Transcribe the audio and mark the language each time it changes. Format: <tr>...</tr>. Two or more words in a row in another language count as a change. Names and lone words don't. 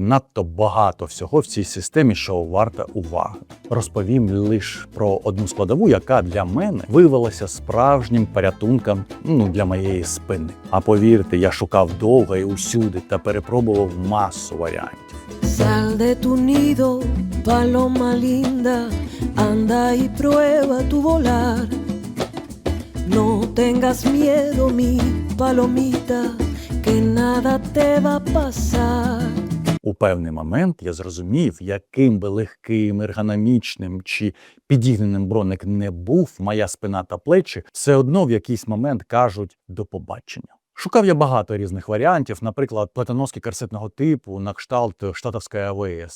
<uk>Надто багато всього в цій системі, що варта уваги. Розповім лише про одну складову, яка для мене виявилася справжнім порятунком для моєї спини. А повірте, я шукав довго і усюди та перепробував масу варіантів.</uk> <es>Sal de tu nido, paloma linda, anda y prueba tu volar. No tengas miedo, mi palomita, que nada te va a pasar.</es> <uk>У певний момент я зрозумів, яким би легким, ергономічним чи підігненим броник не був, моя спина та плечі все одно в якийсь момент кажуть «до побачення». Шукав я багато різних варіантів, наприклад, плетоноски корсетного типу на кшталт штатовської АВС.</uk>